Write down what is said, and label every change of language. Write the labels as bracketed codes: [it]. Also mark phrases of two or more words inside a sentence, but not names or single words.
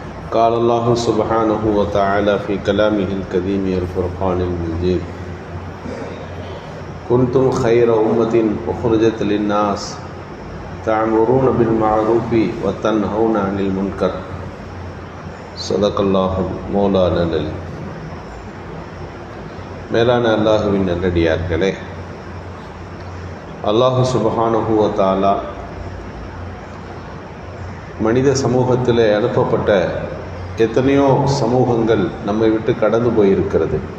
[ar] قال الله سبحانه وتعالى في كلامه الكريم الفرقان المجيد كنتم خير أمة أخرجت للناس تعمرون بالمعروف وتنهون عن المنكر صدق الله مولانا العلي. [ta] மேலான அல்லாஹுவின் நல்லடியார்களே, [ar] الله سبحانه وتعالى [ta] மனித சமூகத்தில் அனுப்பப்பட்ட எத்தனையோ சமூகங்கள் நம்மை விட்டு கடந்து போயிருக்கிறது.